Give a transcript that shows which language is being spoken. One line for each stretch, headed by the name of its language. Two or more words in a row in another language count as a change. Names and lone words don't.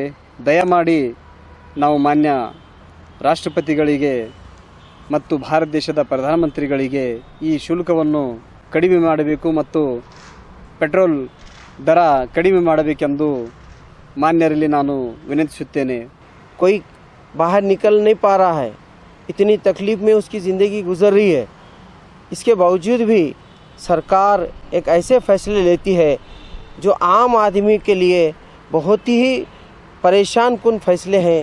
Kannada: ದಯಮಾಡಿ ನಾವು ಮಾನ್ಯ ರಾಷ್ಟ್ರಪತಿಗಳಿಗೆ ಮತ್ತು ಭಾರತ ದೇಶದ ಪ್ರಧಾನಮಂತ್ರಿಗಳಿಗೆ ಈ ಶುಲ್ಕವನ್ನು ಕಡಿಮೆ ಮಾಡಬೇಕು ಮತ್ತು ಪೆಟ್ರೋಲ್ ದರ ಕಡಿಮೆ ಮಾಡಬೇಕೆಂದು ಮಾನ್ಯರಲ್ಲಿ ನಾನು ವಿನಂತಿಸುತ್ತೇನೆ.
Urdu: کوئی باہر نکل نہیں پا رہا ہے، اتنی تکلیف میں اس کی زندگی گزر رہی ہے. اس کے باوجود بھی سرکار ایک ایسے فیصلے لیتی ہے جو عام آدمی کے لیے بہت ہی پریشان کن فیصلے ہیں.